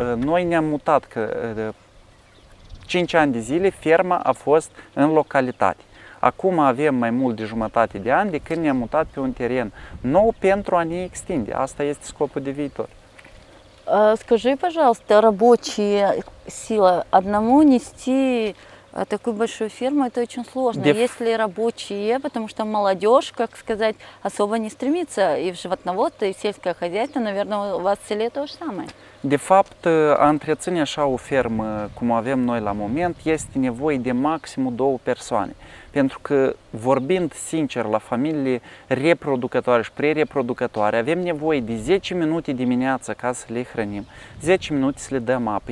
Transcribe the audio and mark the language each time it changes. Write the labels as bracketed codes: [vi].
[ro] Noi ne-am mutat că 5 ani de zile ferma a fost în localitate. Acum avem mai mult de jumătate de ani de când ne-am mutat pe un teren nou pentru a ne extinde. Asta este scopul de viitor. [ru] Скажи, пожалуйста, рабочая сила, одному нести такую большую ферму, это очень сложно. Есть ли рабочие, потому что молодежь, как сказать, особо не стремится и в животноводство, и в сельское хозяйство, наверное, у вас в селе то же самое. [ro] De fapt, a întreține așa o fermă cum avem noi la moment este nevoie de maximum 2 persoane. Pentru că, vorbind sincer la familiile reproducătoare și pre-reproducătoare, avem nevoie de 10 minute dimineața ca să le hrănim, 10 minute să le dăm apă.